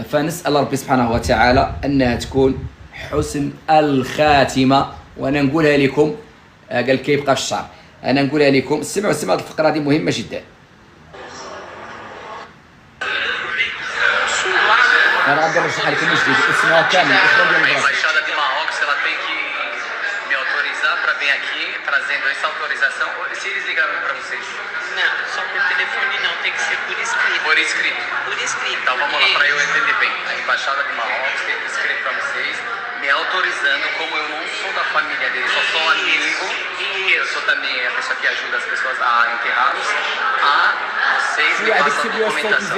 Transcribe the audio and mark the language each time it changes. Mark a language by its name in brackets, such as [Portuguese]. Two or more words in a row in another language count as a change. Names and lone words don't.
[Arabic] فنسال ربي سبحانه وتعالى انها تكون حسن الخاتمه. وانا نقولها لكم، قال كيبقى في الشعر، انا نقولها لكم سمعوا هذه الفقره هذه مهمه جدا. انا غادي نشرح لكم من جديد اسمها كامل الاخوان ديال البلاصه. [Portuguese] Embaixada de Marrocos, ela tem que me autorizar para vir aqui trazendo essa autorização. Se eles ligaram para vocês? Não, só por telefone não, tem que ser por escrito. Por escrito. Por escrito. Então vamos lá, para eu entender bem. A Embaixada de Marrocos tem que escrever para vocês, me autorizando, como eu não sou da família deles, só sou amigo, e eu sou também a pessoa que ajuda as pessoas a enterrá-los, a vocês me passam a documentação.